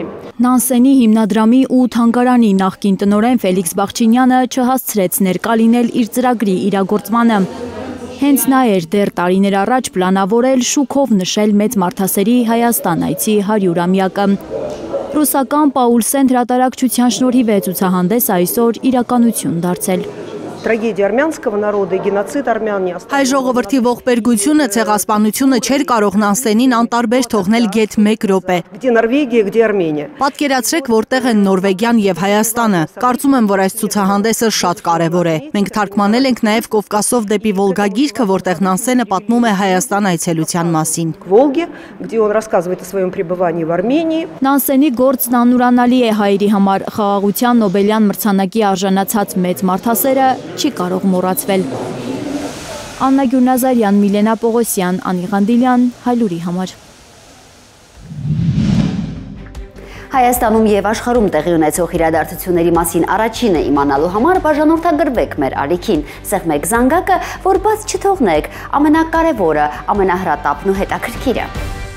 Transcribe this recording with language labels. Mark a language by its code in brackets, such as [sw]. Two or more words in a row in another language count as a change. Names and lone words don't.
[hy] Նանսենի հիմնադրամի ու թանգարանի նախկին տնօրեն Ֆելիքս Բաղչինյանը չհասցրեց ներկա լինել իր ծրագրի իրագործմանը։ Հենց նա էր դեռ տարիներ առաջ պլանավորել շուքով նշել մեծ մարդասերի Հայաստան այցի 100-ամյակը։ Ռուսական Պաուլսեն հրատարակչության շնորհիվ է ցուցահանդես այսօր իրականություն դարձել։ [ru] Трагедия армянского народа и геноцид армян не оставили. [hy] Հայ ժողովրդի ողբերգությունը, ցեղասպանությունը չէր կարող Նանսենին անտարբեր թողնել գեթ 1 րոպե։ [ru] Где Норвегия, где Армения. [hy] Պատկերացրեք, որտեղ են Նորվեգիան եւ Հայաստանը։ Կարծում եմ, որ այս ցուցահանդեսը շատ կարեւոր է։ Մենք թարգմանել ենք նաեւ Կովկասով դեպի Վոլգա գիրքը, որտեղ Նանսենը պատմում է Հայաստան այցելության մասին։ [ru] К Волге, где он рассказывает о своем пребывании в Армении. [hy] Նանսենի գործն անուրանալի է հայերի համար։ Խաղաղության Նոբելյան մրցանակի արժանացած մեծ մարդասերը չի կարող մոռացվել։ Աննա Գյուրնազարյան, Միլենա Պողոսյան, Անի Ղանդիլյան, Հայլուրի համար։ Հայաստանում եւ աշխարհում տեղի ունեցող իրադարձությունների մասին առաջինը իմանալու համար բաժանորդագրվեք մեր ալիքին, սեղմեք զանգակը, որ բաց չթողնեք ամենակարևորը, ամենահրատապն ու հետաքրքիրը։